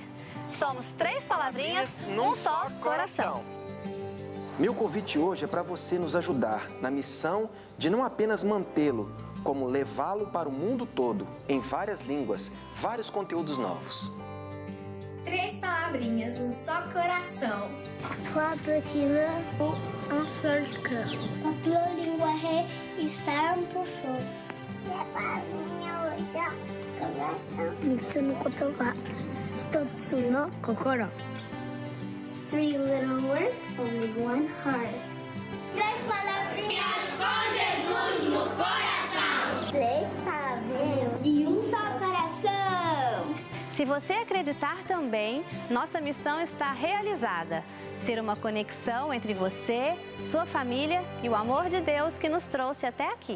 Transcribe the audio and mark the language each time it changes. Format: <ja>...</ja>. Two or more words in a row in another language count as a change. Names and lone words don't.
<pt>Somos 3 palavrinhas num só coração. Meu convite hoje é para você nos ajudar na missão de não apenas mantê-lo, como levá-lo para o mundo todo, em várias línguas, vários conteúdos novos. 3 palavrinhas, um só coração.</pt> <fr>3 petits mots, un seul cœur. Notre linguaje e 100%.</fr> <pt>3 palavrinhas, um só coração.</pt> <ja>3 つの言葉、1つの心。</ja> <en>3 little words, only one heart.</en> <pt>3 palavrinhas com Jesus no coração. 3 palavrinhas e um só coração. Se você acreditar também, nossa missão está realizada. Ser uma conexão entre você, sua família e o amor de Deus que nos trouxe até aqui.</pt>